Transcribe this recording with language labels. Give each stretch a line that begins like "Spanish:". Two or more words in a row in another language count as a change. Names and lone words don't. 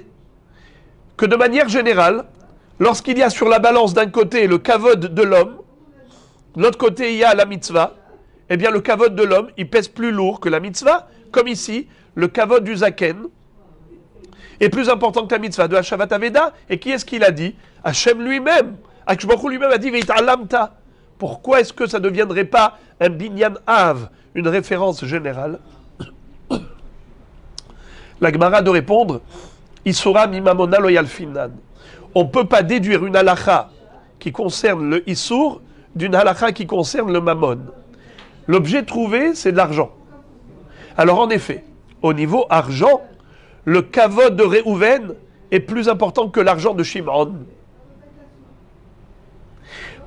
French: Que de manière générale, lorsqu'il y a sur la balance d'un côté le kavod de l'homme, de l'autre côté il y a la mitzvah, eh bien le kavod de l'homme, il pèse plus lourd que la mitzvah, comme ici, le kavod du zaken est plus important que la mitzvah de
Hebrew: השבת אבדה.
French: Et qui est-ce qu'il a dit? Hachem lui-même. Hachem lui-même a dit Veit'alamta. Pourquoi est-ce que ça ne deviendrait pas un
Hebrew: בניין אב,
French: une référence générale? La Gemara de répondre
Aramaic: איסורא מממונא לא ילפינן.
French: On ne peut pas déduire une halakha qui concerne le Issour d'une halakha qui concerne le mammon. L'objet trouvé, c'est de l'argent. Alors en effet, au niveau argent, le kavod de Réhouven est plus important que l'argent de Shimon.